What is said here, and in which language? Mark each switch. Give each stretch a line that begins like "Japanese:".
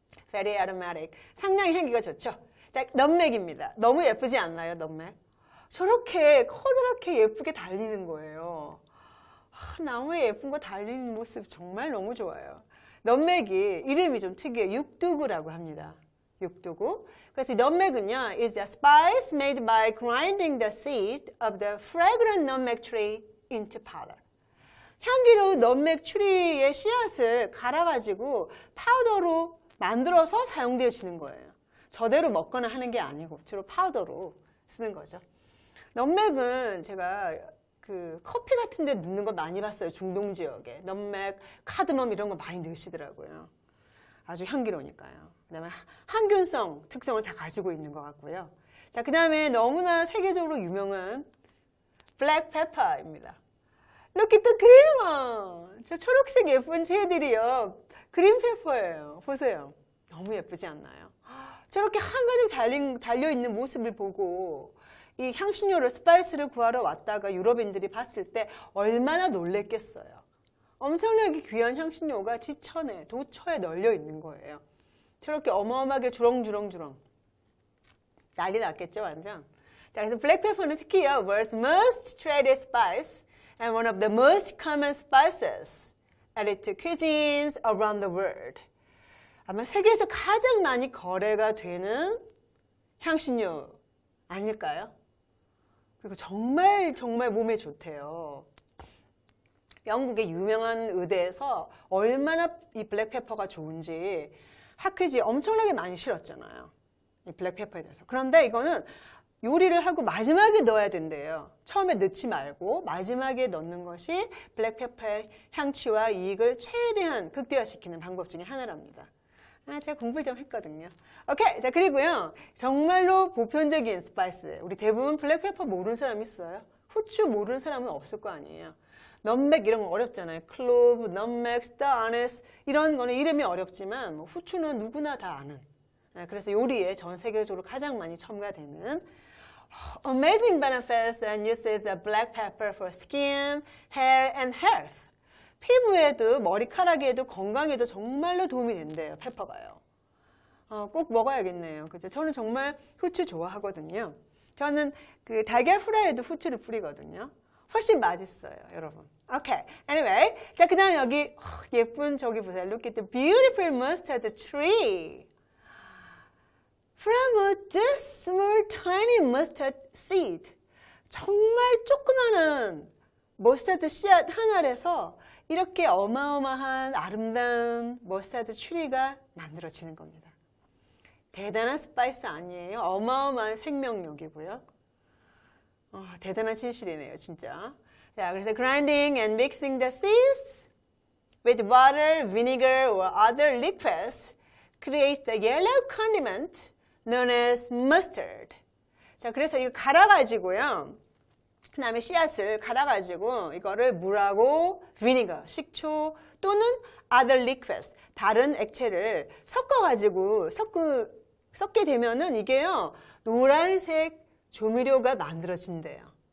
English: Very aromatic.
Korean: 상당히 향기가 좋죠. 자, 넘맥입니다. 너무 예쁘지 않나요, 넘맥? 저렇게 커다랗게 예쁘게 달리는 거예요. 나무에 예쁜 거 달리는 모습 정말 너무 좋아요. 넘맥이 이름이 좀 특이해요. 육두구라고 합니다. 육두구. 그래서 이 넘맥은요,
English: is a spice made by grinding the seed of the fragrant nutmeg tree into powder.
Korean: 향기로운 넘맥 추리의 씨앗을 갈아가지고 파우더로 만들어서 사용되어지는 거예요. 저대로 먹거나 하는 게 아니고 주로 파우더로 쓰는 거죠. 넘맥은 제가 그 커피 같은 데 넣는 거 많이 봤어요. 중동 지역에. 넘맥, 카드멈 이런 거 많이 넣으시더라고요. 아주 향기로우니까요. 그 다음에 항균성 특성을 다 가지고 있는 것 같고요. 자, 그 다음에 너무나 세계적으로 유명한 블랙페퍼입니다.
English: Look at the green one.
Korean: 저 초록색 예쁜 채들이요. 그린페퍼예요. 보세요. 너무 예쁘지 않나요? 저렇게 한가득 달려있는 모습을 보고 이 향신료를, 스파이스를 구하러 왔다가 유럽인들이 봤을 때 얼마나 놀랬겠어요. 엄청나게 귀한 향신료가 지천에, 도처에 널려 있는 거예요. 저렇게 어마어마하게 주렁주렁 난리 났겠죠, 완전. 자, 그래서 블랙페퍼는 특히요,
English: world's most traded spice and one of the most common spices added to cuisines around the world.
Korean: 아마 세계에서 가장 많이 거래가 되는 향신료 아닐까요? 그리고 정말 몸에 좋대요. 영국의 유명한 의대에서 얼마나 이 블랙페퍼가 좋은지 학회지 엄청나게 많이 실었잖아요. 이 블랙페퍼에 대해서. 그런데 이거는 요리를 하고 마지막에 넣어야 된대요. 처음에 넣지 말고 마지막에 넣는 것이 블랙페퍼의 향취와 이익을 최대한 극대화시키는 방법 중에 하나랍니다. 제가 공부를 좀 했거든요. 오케이. 자, 그리고요. 정말로 보편적인 스파이스. 우리 대부분 블랙페퍼 모르는 사람 있어요? 후추 모르는 사람은 없을 거 아니에요. 넘맥 이런 거 어렵잖아요. 클로브, 넘맥, 스타 아네스 이런 거는 이름이 어렵지만 뭐 후추는 누구나 다 아는. 그래서 요리에 전 세계적으로 가장 많이 첨가되는
English: amazing benefits and uses of black pepper for skin, hair, and health.
Korean: 피부에도 머리카락에도 건강에도 정말로 도움이 된대요. 페퍼가요. 꼭 먹어야겠네요. 그죠? 저는 정말 후추 좋아하거든요. 저는 그 달걀 후라이에도 후추를 뿌리거든요. 훨씬 맛있어요, 여러분. 오케이.
English: Anyway.
Korean: 자, 그 다음에 여기 예쁜 저기 보세요.
English: Look at the beautiful mustard tree. From a just small tiny mustard seed.
Korean: 정말 조그마한 머스타드 씨앗 한 알에서 이렇게 어마어마한 아름다운 머스타드 추리가 만들어지는 겁니다. 대단한 스파이스 아니에요? 어마어마한 생명력이고요. 대단한 진실이네요, 진짜. 자, 그래서
English: grinding and mixing the seeds with water, vinegar, or other liquids creates the yellow condiment known as mustard.
Korean: 자, 그래서 이거 갈아가지고요. 그 다음에 씨앗을 갈아가지고 이거를 물하고 vinegar, 식초 또는
English: other liquids,
Korean: 다른 액체를 섞어가지고 섞게 되면은 이게요, 노란색 조미료가 만들어진대요.